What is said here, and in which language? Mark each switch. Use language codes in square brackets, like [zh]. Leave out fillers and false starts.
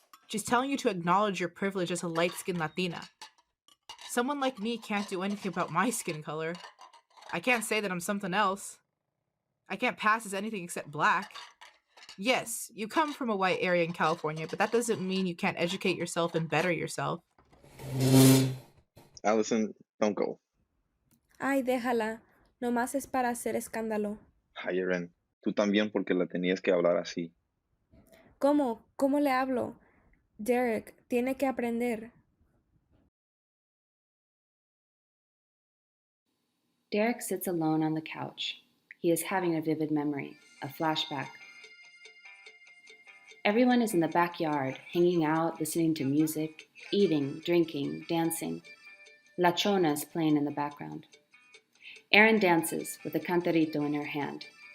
[en] She's telling you to acknowledge your privilege as a light-skinned Latina. Someone like me can't do anything about my skin color. I can't say that I'm something else. I can't pass as anything except black. Yes, you come from a white area in California, but that doesn't mean you can't educate yourself and better yourself. Allison, don't go. [es] Ay, déjala. Nomás es para hacer escándalo. [en] Hi, Eren. [es] Tú también porque la tenías que hablar así. ¿Cómo? ¿Cómo le hablo? Derek, tiene que aprender. [en] Derek sits alone on the couch. He is having a vivid memory, a flashback. Everyone is in the backyard, hanging out, listening to music, eating, drinking, dancing. La Chona is playing in the background. Erin dances with a cantarito in her hand.